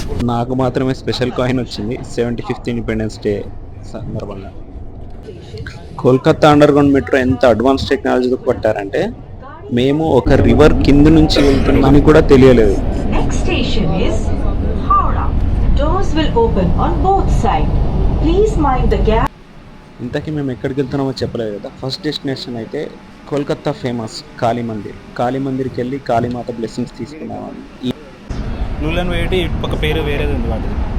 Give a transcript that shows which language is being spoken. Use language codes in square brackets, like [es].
[te] నాకు మాత్రమే special coin వచ్చింది 75th ఇండిపెండెన్స్ డే సందర్భంగా. కోల్కతా అండర్ గ్రౌండ్ మెట్రో ఎంత అడ్వాన్స్ టెక్నాలజీతో పట్టారంటే మేము ఒక రివర్ కింద నుంచి వెళ్తున్నామని కూడా తెలియలేదు. [en] Next station is Howrah. Doors will open on both sides. Please mind the gap. [te] ఇంతకీ మేము ఎక్కడికి వెళ్తున్నామో చెప్పలేదు కదా. ఫస్ట్ డెస్టినేషన్ అయితే కోల్కతా ఫేమస్ కాళీ మందిర్. కాళీ మందిర్కి వెళ్ళి కాళీమాత బ్లెస్సింగ్స్ తీసుకున్నామని. బ్లూ లైన్ వేటి ఒక పేరు వేరేది ఉంది వాటి.